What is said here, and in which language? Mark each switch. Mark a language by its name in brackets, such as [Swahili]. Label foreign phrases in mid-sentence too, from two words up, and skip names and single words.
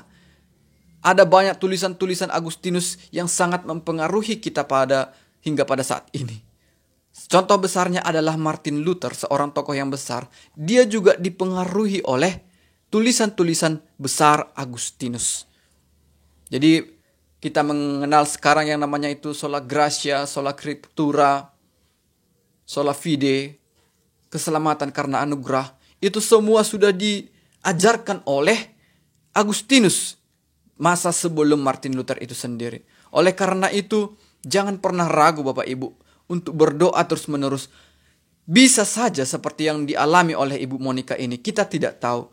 [Indonesian] Ada banyak tulisan-tulisan Agustinus yang sangat mempengaruhi kita hingga pada saat ini. Contoh besarnya adalah Martin Luther, seorang tokoh yang besar. Dia juga dipengaruhi oleh tulisan-tulisan besar Agustinus. Jadi kita mengenal sekarang yang namanya itu [Latin] sola gratia, sola scriptura, sola fide, [Indonesian] keselamatan karena anugerah. Itu semua sudah diajarkan oleh Agustinus masa sebelum Martin Luther itu sendiri. Oleh karena itu, jangan pernah ragu Bapak Ibu untuk berdoa terus-menerus. Bisa saja seperti yang dialami oleh Ibu Monica ini, kita tidak tahu.